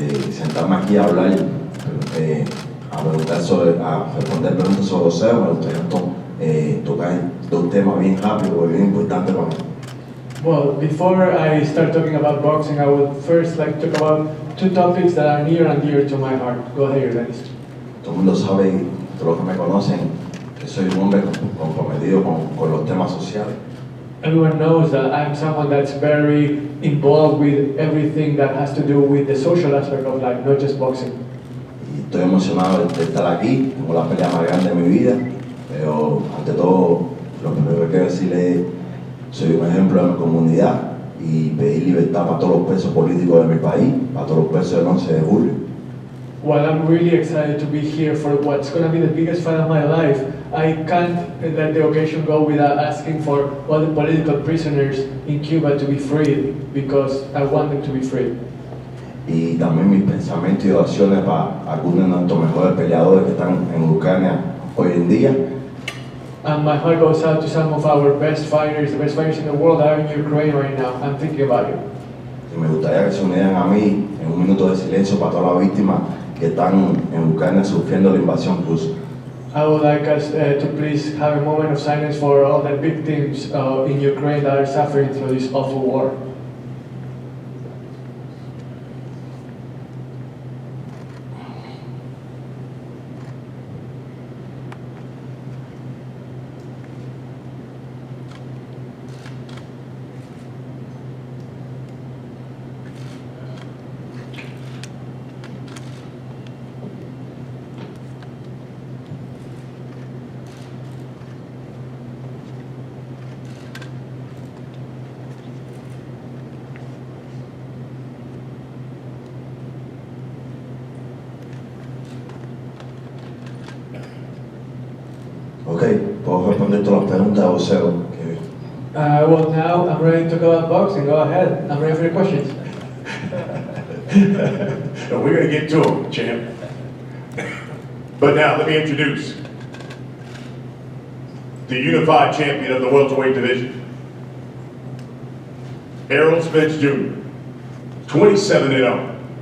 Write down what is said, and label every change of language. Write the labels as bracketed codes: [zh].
[es] Sentarme aquí a hablar, a responder preguntas sobre boxeo, me gustaría tocar dos temas bien rápidos, bien importantes para mí. [en] Well, before I start talking about boxing, I would first like to talk about two topics that are near and dear to my heart. Go ahead, Yordenis. [es] Todo el mundo sabe, todos los que me conocen, que soy un hombre comprometido con los temas sociales. [en] Everyone knows that I'm someone that's very involved with everything that has to do with the social aspect of life, not just boxing. [es] Y estoy emocionado de estar aquí, tengo la pelea más grande de mi vida, pero ante todo, lo primero que quiero decirle es, soy un ejemplo de mi comunidad y pedir libertad para todos los presos políticos de mi país, para todos los presos del 11 de julio. [en] While I'm really excited to be here for what's going to be the biggest fight of my life, I can't let the occasion go without asking for all the political prisoners in Cuba to be freed, because I want them to be freed. [es] Y también mis pensamientos y oraciones para algunos de nuestros mejores peleadores que están en Ucrania hoy en día. [en] And my heart goes out to some of our best fighters, the best fighters in the world that are in Ukraine right now. I'm thinking about you. [es] Y me gustaría que se unieran a mí en un minuto de silencio para todas las víctimas que están en Ucrania sufriendo la invasión rusa. [en] I would like us to please have a moment of silence for all the victims in Ukraine that are suffering through this awful war. [es] Ok, puedo responder todas las preguntas de boxeo. [en] Well, now I'm ready to talk about boxing. Go ahead. I'm ready for your questions. So we're going to get to him, champ. But now, let me introduce the unified champion of the welterweight division, Errol Spence Jr., 27-0.